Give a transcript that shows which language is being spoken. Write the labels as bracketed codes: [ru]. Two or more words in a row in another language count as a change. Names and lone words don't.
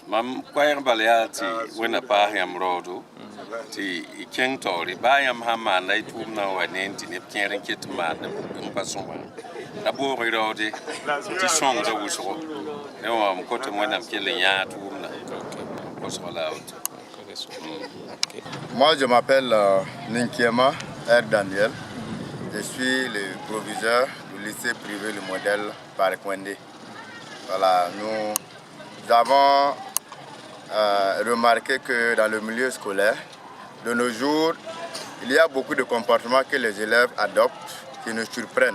[mos] mam koɛɛg bala yaa tɩ wẽnna paas yãmb raoodo tɩ y kẽng taoore baa yãmb sã n maanda y tʋʋmdã n wa ne tɩ neb kẽer n ket n maand n pa sõma la boog y raoode tɩ sõngda wʋsgo ne wã m kot m wẽnnaam kell n yãa tʋʋmdã kosg la woto. [fr] Moi, je m'appelle Ninkiema R. Daniel. Je suis le proviseur du lycée privé Le Modèle Barkwende. Voilà, nous avons remarqué que dans le milieu scolaire, de nos jours, il y a beaucoup de comportements que les élèves adoptent qui nous surprennent.